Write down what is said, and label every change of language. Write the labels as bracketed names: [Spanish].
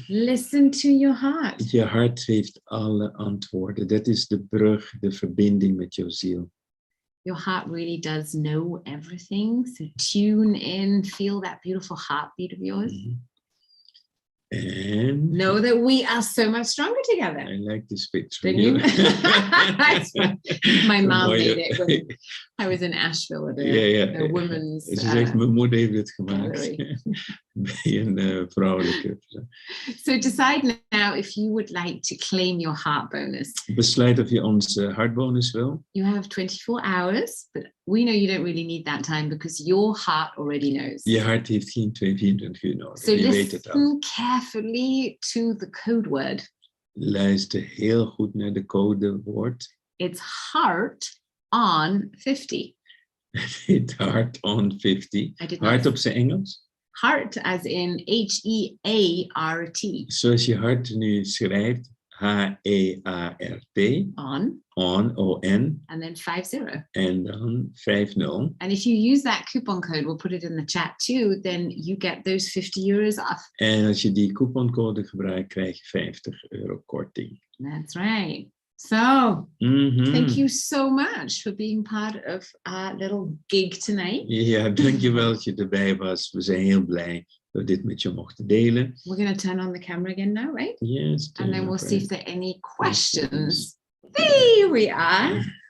[English] Listen to your heart. [Dutch] Je hart heeft alle antwoorden. Dat is de brug, de verbinding met jouw ziel. [English] Your heart really does know everything. So tune in, feel that beautiful heartbeat of yours. And know that we are so much stronger together. I like this picture. Didn't you? My mom made it when I was in Asheville at a women's. [Dutch] Ze zegt, mijn moeder heeft het gemaakt. Bij een vrouwelijke. [English] So decide now if you would like to claim your heart bonus. [Dutch] Besluit of je onze hartbonus wil. [English] You have 24 hours, but we know you don't really need that time because your heart already knows. [Dutch] Je hart heeft geen 24 uur nodig. [English] So [Dutch] je weet het al. [English] listen carefully to the code word. [Dutch] Luister heel goed naar de codewoord. [English] It's heart on 50. It's heart on 50. [Dutch] Hart op zijn Engels? [English] Heart as in H-E-A-R-T. [Dutch] Zoals je hart nu schrijft. [English] H-E-A-R-T. On. On, O-N. And then 50. [Dutch] En dan 50. [English] And if you use that coupon code, we'll put it in the chat too, then you get those €50 off. [Dutch] En als je die couponcode gebruikt, krijg je €50 korting. [English] That's right. So, thank you so much for being part of our little gig tonight. [Dutch] Ja, dankjewel dat je erbij was. We zijn heel blij dat we dit met je mochten delen. [English] We're going to turn on the camera again now, right? Yes. And then we'll see if there are any questions. There we are.